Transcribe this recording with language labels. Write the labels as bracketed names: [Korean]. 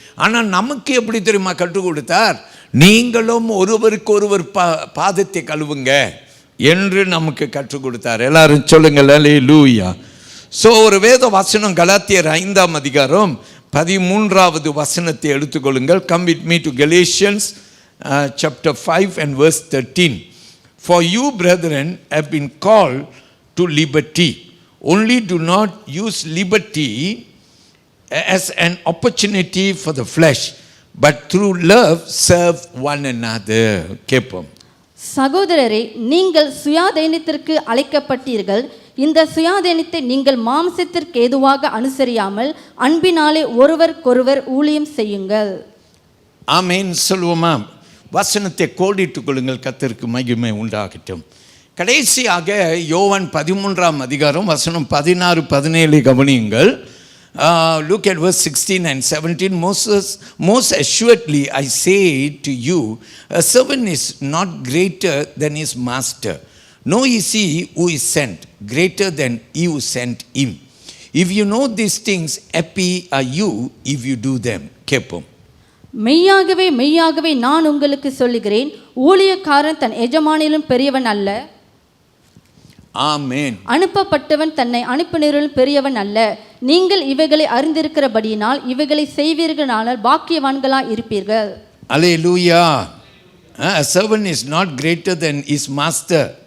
[Tamil] ஆனால் நமக்கு எப்படி தெரியுமா கற்றுக் கொடுத்தார்? நீங்களும் ஒருவருக்கு ஒருவர் பாதத்தை கழுவுங்க என்று நமக்கு கற்றுக் கொடுத்தார். எல்லாரும் சொல்லுங்கள் அல்லேலூயா. ஸோ ஒரு வேத வசனம் கலாத்தியர் 5ஆம் அதிகாரம் 13வது வசனத்தை எடுத்துக்கொள்ளுங்கள். [English] Come with me to Galatians chapter 5 and verse 13. For you, brethren, have been called to liberty. Only do not use liberty as an opportunity for the flesh, but through love serve one another. [Tamil] கேட்போம். சகோதரரே, நீங்கள் சுயாதீனத்திற்கு அழைக்கப்பட்டீர்கள். இந்த சுயாதீனத்தை நீங்கள் மாம்சத்திற்கு ஏதுவாக அனுசரியாமல் அன்பினாலே ஒருவருக்கொருவர் ஊழியம் செய்யுங்கள். ஆமென் சொல்லுவோமா? வசனத்தை கோடிட்டுக் கொள்ளுங்கள். கர்த்தருக்கு மகிமை உண்டாகட்டும். கடைசியாக யோவான் 13ஆம் அதிகாரம் வசனம் 16, 17 கவனியுங்கள். [English] Look at verse 16 and 17. Most assuredly I say to you, a servant is not greater than his master, nor is he who is sent greater than he who sent him. If you know these things, happy are you if you do them. [Tamil] கேட்போம். மெய்யாகவே மெய்யாகவே நான் உங்களுக்கு சொல்லுகிறேன், ஊழியக்காரன் தன் எஜமானிலும் பெரியவன் அல்ல. ஆமென். அனுப்பப்பட்டவன் தன்னை அனுப்பினரிலும் பெரியவன் அல்ல. நீங்கள் இவைகளை அறிந்திருக்கிறபடியினால் இவைகளை செய்வீர்களானால் பாக்கியவான்களாய் இருப்பீர்கள். அல்லேலூயா. [English] A servant is not greater than his master.